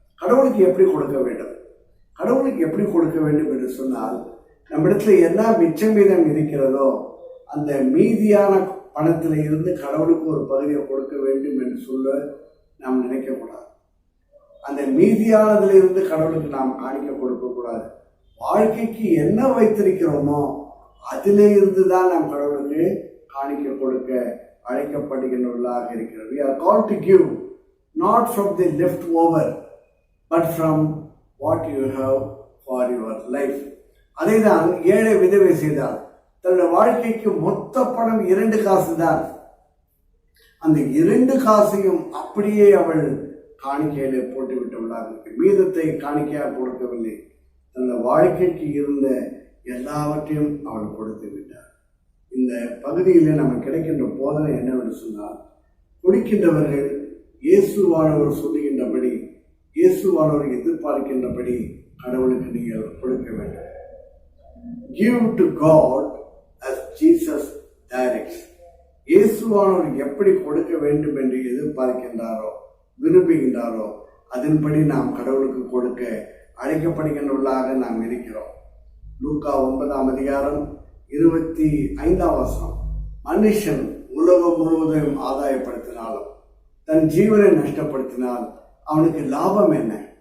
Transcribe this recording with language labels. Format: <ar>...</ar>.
<ta>கடவுளுக்கு எப்படி கொடுக்க வேண்டும்? கடவுளுக்கு எப்படி கொடுக்க வேண்டும் என்று சொன்னால், நம்மிடத்துல என்ன மிச்சம் மீதம் இருக்கிறதோ அந்த மீதியான பணத்தில் இருந்து கடவுளுக்கு ஒரு பகுதியை கொடுக்க வேண்டும் என்று சொல்ல நாம் நினைக்கக்கூடாது. அந்த மீதியானதுல இருந்து கடவுளுக்கு நாம் காணிக்க கொடுக்க கூடாது. வாழ்க்கைக்கு என்ன வைத்திருக்கிறோமோ அதிலே இருந்து தான் நாம் கடவுளுக்கு காணிக்க கொடுக்க அழைக்கப்படுகின்றவர்களாக இருக்கிறோம்.</ta> <en>We are called to give not from the leftover but from what you have for your life.</en> <ta>அதை தான் ஏழை விதவை செய்தார். தன்னுடைய வாழ்க்கைக்கு மொத்த பணம் 2 காசு தான். அந்த 2 காசையும் அப்படியே அவள் காணிக்கையில போட்டு விட்டவளாக இருக்கு. மீதத்தை காணிக்கையாக கொடுக்கவில்லை, தன்னுடைய வாழ்க்கைக்கு இருந்த எல்லாவற்றையும் அவள் கொடுத்து விட்டார். இந்த பகுதியில் நமக்கு கிடைக்கின்ற போதனை என்னவென்று சொன்னால், கொடுக்கின்றவர்கள் இயேசுவானவர் சொல்லுகின்றபடி, இயேசுவானவர் எதிர்பார்க்கின்றபடி கடவுளுக்கு நீங்கள் கொடுக்க வேண்டும்.</ta> <en>Give to God as Jesus directs.</en> <ta>இயேசுவானவர் எப்படி கொடுக்க வேண்டும் என்று எதிர்பார்க்கின்றாரோ, விரும்புகின்றாரோ அதன்படி நாம் கடவுளுக்கு கொடுக்க அழைக்கப்படுகின்றவர்களாக நாம் இருக்கிறோம். லூக்கா 9:25 மனுஷன் உலகம் முழுவதையும் ஆதாயப்படுத்தினாலும் தன் ஜீவனை நஷ்டப்படுத்தினால் அவனுக்கு லாபம் என்ன?</ta>